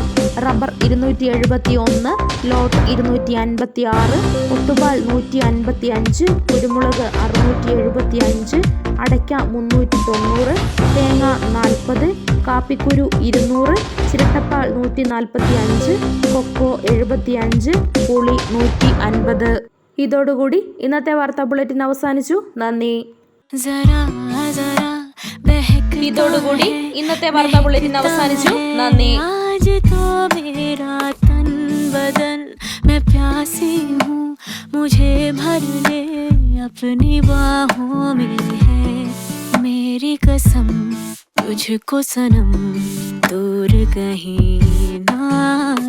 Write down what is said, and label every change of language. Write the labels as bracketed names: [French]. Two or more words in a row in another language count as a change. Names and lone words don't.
[Malayalam] റബ്ബർ 271, ലോട്ട് 256, ഒട്ടുപാൽ 155, കുരുമുളക് 675, അടയ്ക്ക 390, തേങ്ങ 40, കാപ്പിക്കുരു 200, ചിരട്ടപ്പാൽ 145, കൊക്കോ 75, പുളി 150. ഇതോടുകൂടി ഇന്നത്തെ വാർത്താ ബുള്ളറ്റിൻ അവസാനിച്ചു. നന്ദി. ഇതോടുകൂടി ഇന്നത്തെ വാർത്താ ബുള്ളറ്റിൻ അവസാനിച്ചു. നന്ദി. [Hindi] मैं प्यासी हूँ, मुझे भर ले अपनी बाहों में है मेरी कसम, तुझको सनम दूर कहीं ना